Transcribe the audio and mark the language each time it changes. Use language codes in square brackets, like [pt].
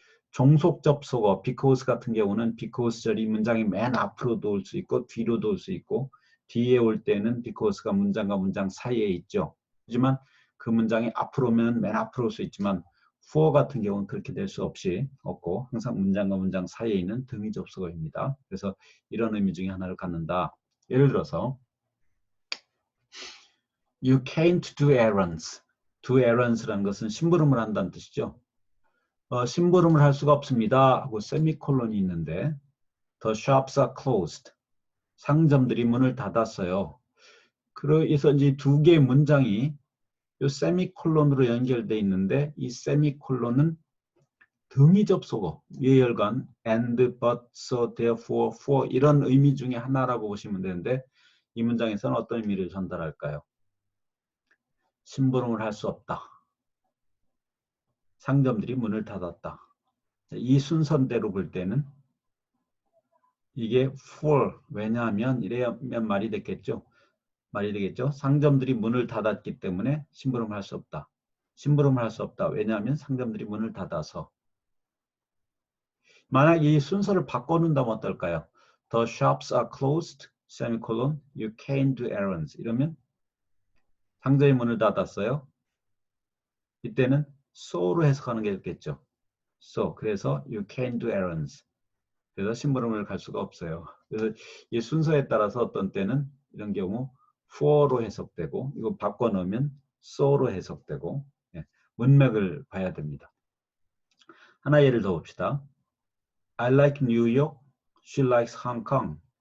[ko] 종속 접속어 because 같은 경우는 because절이 문장이 맨 앞으로도 올 수 있고 뒤로도 올 수 있고 뒤에 올 때는 because가 문장과 문장 사이에 있죠. 하지만 그 문장이 앞으로 오면 맨 앞으로 올 수 있지만 for 같은 경우는 그렇게 될 수 없고 항상 문장과 문장 사이에 있는 등위 접속어입니다. 그래서 이런 의미 중에 하나를 갖는다. [en] 예를 들어서 You can't do errands. [ko] do errands라는 것은 심부름을 한다는 뜻이죠. 심부름을 할 수가 없습니다 하고 세미콜론이 있는데 [en] The shops are closed. [ko] 상점들이 문을 닫았어요. 그래서 이제 두 개의 문장이 이 세미콜론으로 연결되어 있는데 이 세미콜론은 등위 접속어, 예열관, and, but, so, therefore, for 이런 의미 중에 하나라고 보시면 되는데 이 문장에서는 어떤 의미를 전달할까요? 심부름을 할 수 없다. 상점들이 문을 닫았다. 이 순서대로 볼 때는 이게 for, 왜냐하면 이래야면 말이 되겠죠. 상점들이 문을 닫았기 때문에 심부름을 할 수 없다. 심부름을 할 수 없다. 왜냐하면 상점들이 문을 닫아서. 만약 이 순서를 바꿔놓는다면 어떨까요? [en] The shops are closed, semicolon, you can't do errands. [ko] 이러면 상점의 문을 닫았어요. 이때는 so로 해석하는 게 좋겠죠. [en] So, [ko] 그래서 [en] you can't do errands. [ko] 그래서 심부름을 갈 수가 없어요. 그래서 이 순서에 따라서 어떤 때는 이런 경우 for로 해석되고 이거 바꿔놓으면 so로 해석되고 예, 문맥을 봐야 됩니다. 하나 예를 더 봅시다. [en] I like New York. She likes Hong Kong.